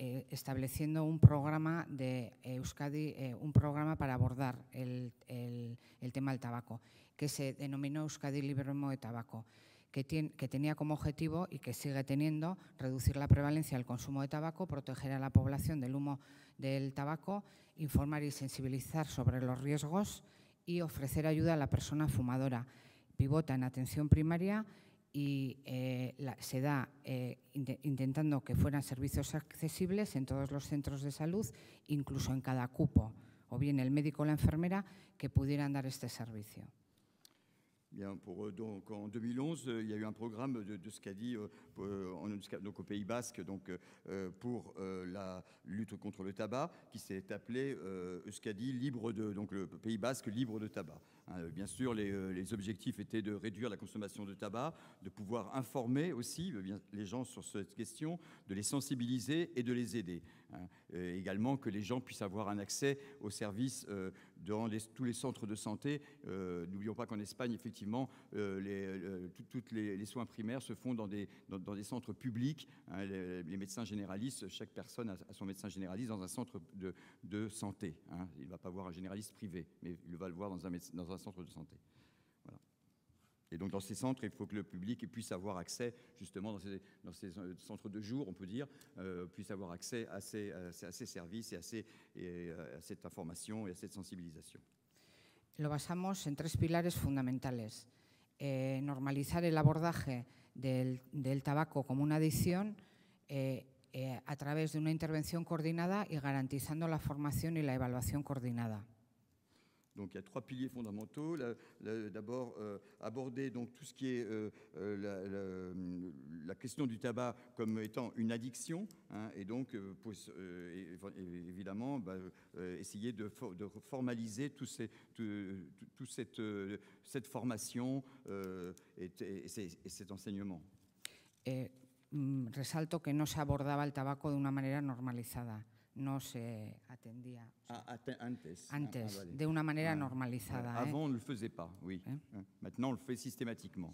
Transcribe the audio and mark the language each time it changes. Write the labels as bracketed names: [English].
[Spanish] estableciendo un programa de Euskadi, un programa para abordar el tema del tabaco, que se denominó Euskadi Libremo de Tabaco, que tenía como objetivo, y que sigue teniendo, reducir la prevalencia del consumo de tabaco, proteger a la población del humo del tabaco, informar y sensibilizar sobre los riesgos y ofrecer ayuda a la persona fumadora. Pivota en atención primaria y se da intentando que fueran servicios accesibles en todos los centros de salud, incluso en cada cupo, o bien el médico o la enfermera, que pudieran dar este servicio. [French] Bien, donc en 2011, il y a eu un programme de Euskadi donc au Pays Basque, donc, pour la lutte contre le tabac, qui s'est appelé Euskadi donc le Pays Basque libre de tabac. Bien sûr, les objectifs étaient de réduire la consommation de tabac, de pouvoir informer aussi les gens sur cette question, de les sensibiliser et de les aider. Également que les gens puissent avoir un accès aux services dans tous les centres de santé. N'oublions pas qu'en Espagne, effectivement, tous les soins primaires se font dans des centres publics. Les médecins généralistes, chaque personne a son médecin généraliste dans un centre de santé. Il ne va pas voir un généraliste privé, mais il va le voir dans un centre de santé. Voilà. Et donc dans ces centres, il faut que le public puisse avoir accès, justement dans ces centres de jour, on peut dire, puisse avoir accès à ces services et à cette information et à cette sensibilisation. [Spanish] Lo basamos en 3 pilares fundamentales. Normalizar el abordaje del tabaco como una adicción a través de una intervención coordinada y garantizando la formación y la evaluación coordinada. [French] Donc il y a 3 piliers fondamentaux. D'abord, aborder donc tout ce qui est la question du tabac comme étant une addiction, et donc évidemment essayer de formaliser toute cette formation et cet enseignement. [Spanish] Resalto que no se abordaba el tabaco de una manera normalizada. No se atendía antes vale. de una manera normalizada. [French] Avant, on ne le faisait pas, oui. Maintenant, on le fait systématiquement.